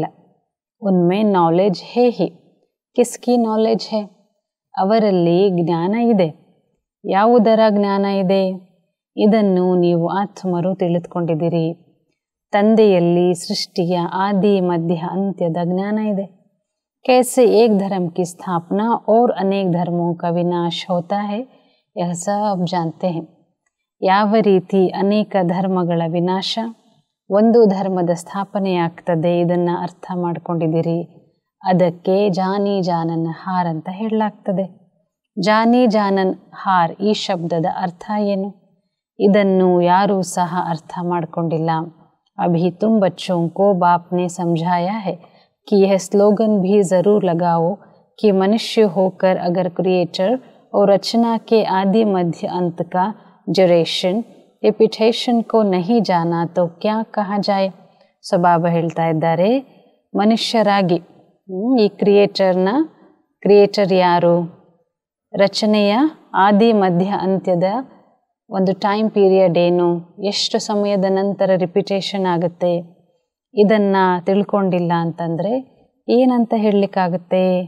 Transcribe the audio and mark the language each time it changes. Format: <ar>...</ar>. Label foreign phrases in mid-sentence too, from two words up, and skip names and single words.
<hi>उनमें नॉलेज है ही, किसकी नॉलेज है, ಅವರಲ್ಲಿ ಜ್ಞಾನ ಇದೆ.</hi> <kn>ಯಾವುದರ ಜ್ಞಾನ ಇದೆ? ಇದನ್ನು ನೀವು ಆತ್ಮರು ತಿಳಿದುಕೊಂಡಿದ್ದೀರಿ. ತಂದೆಯಲ್ಲಿ ಸೃಷ್ಟಿಯ ಆದಿ ಮಧ್ಯ ಅಂತ್ಯದ ಜ್ಞಾನ ಇದೆ.</kn> <hi>कैसे एक धर्म की स्थापना और अनेक धर्मों का विनाश होता है, यह सब जानते हैं.</hi> <kn>ಯಾವ ರೀತಿ ಅನೇಕ ಧರ್ಮಗಳ ವಿನಾಶ ಒಂದು ಧರ್ಮದ ಸ್ಥಾಪನೆಯಾಗ್ತದೆ, ಇದನ್ನು ಅರ್ಥ ಮಾಡ್ಕೊಂಡಿದ್ದೀರಿ. ಅದಕ್ಕೆ</kn> <hi>जानी जाननहार</hi> <kn>ಅಂತ ಹೇಳಲಾಗ್ತದೆ.</kn> <hi>जानी जाननहार</hi> <kn>ಈ ಶಬ್ದದ ಅರ್ಥ ಏನು? ಇದನ್ನು ಯಾರೂ ಸಹ ಅರ್ಥ ಮಾಡಿಕೊಂಡಿಲ್ಲ. अभी तुम बच्चों को बाप ने समझाया है कि यह स्लोगन भी ज़रूर लगाओ कि मनुष्य होकर अगर क्रिएटर और रचना के आदि मध्य अंत का</kn> <en>duration repetition</en> <kn>को नहीं जाना तो क्या कहा जाए. ಸೊ ಬಾಬಾ ಹೇಳ್ತಾ ಇದ್ದಾರೆ, ಮನುಷ್ಯರಾಗಿ ಈ ಕ್ರಿಯೇಟರ್ ಯಾರು? ರಚನೆಯ ಆದಿ ಮಧ್ಯ ಅಂತ್ಯದ ಒಂದು</kn> <en>time period</en> <kn>ಏನು, ಎಷ್ಟು ಸಮಯದ ನಂತರ ರಿಪಿಟೇಷನ್ ಆಗುತ್ತೆ, ಇದನ್ನು ತಿಳ್ಕೊಂಡಿಲ್ಲ ಅಂತಂದರೆ ಏನಂತ ಹೇಳಲಿಕ್ಕಾಗುತ್ತೆ.</kn>